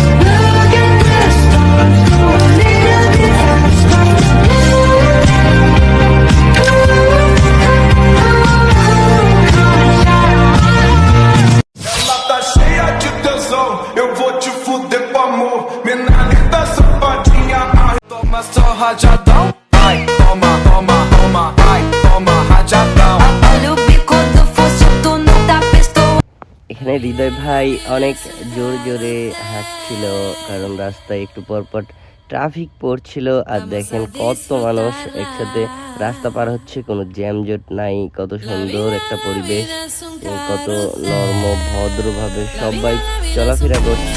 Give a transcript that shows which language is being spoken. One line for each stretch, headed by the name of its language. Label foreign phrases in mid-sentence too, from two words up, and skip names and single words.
English: Look at the stars, go a little bit faster.
Portuguese: Ela tá cheia de tesão, eu vou te fuder com amor. Menina safadinha, ai, toma só rajadão. Ai, toma, toma, toma, ai, toma rajadão.
Bangla: এখানে হৃদয় ভাই অনেক জোরে জোরে হাঁটছিল, কারণ রাস্তায় একটু পরপর ট্রাফিক পড়ছিল। আর দেখেন কত মানুষ একসাথে রাস্তা পার হচ্ছে, কোনো জ্যামজট নাই। কত সুন্দর একটা পরিবেশ, কত নর্ম ভদ্রভাবে সবাই চলাফেরা করছে।